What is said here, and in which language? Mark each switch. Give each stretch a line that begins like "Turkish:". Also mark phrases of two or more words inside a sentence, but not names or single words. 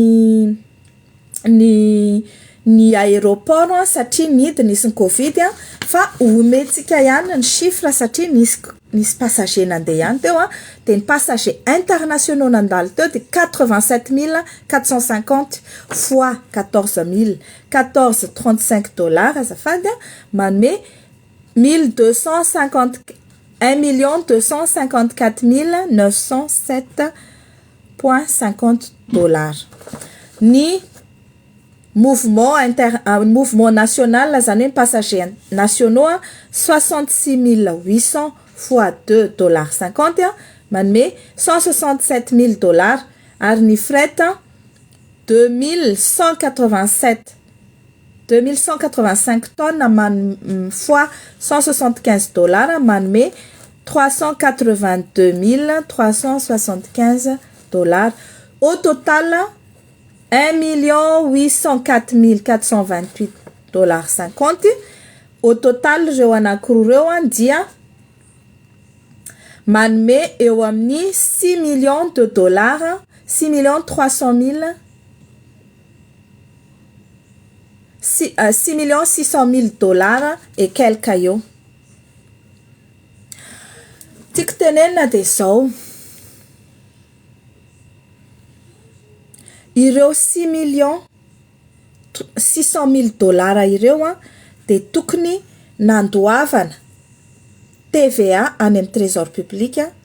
Malagasy: ny aéroport satria nidy nisy ny covid fa omentsika ihany ny chiffre satria nisy passager nandeha ihany teo de ny
French: passager internationaux
Malagasy: nandalo teo de 87 450 fois 14 35 dollars azafady manome 1 254 907,50 dollars. Ny
French: mouvement national
Malagasy: zany hoe
French: passagers nationaux
Malagasy: 66 800 fois 2 dollars 50 manome 167 000 dollars ary ny fret 2185 tonnes fois 175 dollars manome 382 375 dollars.
French: Au total 1 804 428 dollars 50.
Malagasy: Au total reo anankiroa reo dia manome eo amin'ny 6
French: millions de dollars
Malagasy: 6 300 000 6 600 000 dollars
French: et quelques
Malagasy: eo. Tiako tenenina de zao ireo 6 600 000 dollars ireo de tokony nandoavana TVA any amin'ny
French: trésor public